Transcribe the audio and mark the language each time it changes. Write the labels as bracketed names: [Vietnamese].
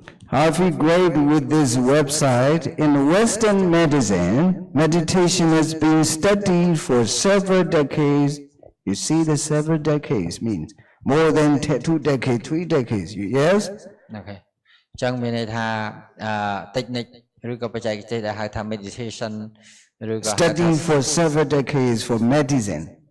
[English] I feel great with this website. In Western medicine, meditation has been studied for several decades. You see, the several decades means more than 2 decades, 3 decades. Yes? Okay. [Khmer] ចឹងមានន័យថាtechnique ឬក៏បច្ចេកទេសដែលហៅថា meditation ឬក៏ [English] studying for several decades for medicine.